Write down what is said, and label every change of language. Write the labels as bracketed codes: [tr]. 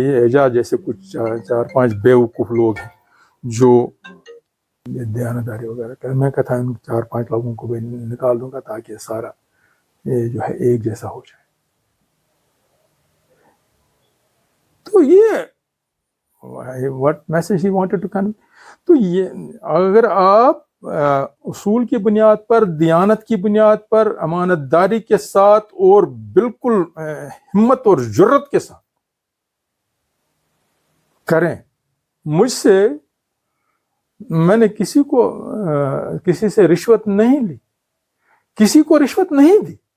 [ur] یہ اعجاز جیسے کچھ 4-5 بیوقوف لوگ ہیں جو دیانتداری وغیرہ کریں. میں کہتا ہوں 4-5 لوگوں کو بھی نکال دوں گا تاکہ سارا یہ جو ہے ایک جیسا ہو جائے. تو یہ [en] what message he wanted to convey. [ur] تو یہ اگر آپ اصول کی بنیاد پر، دیانت کی بنیاد پر، امانت داری کے ساتھ اور بالکل ہمت اور جرت کے ساتھ کریں. مجھ سے میں نے کسی سے رشوت نہیں لی، کسی کو رشوت نہیں دی.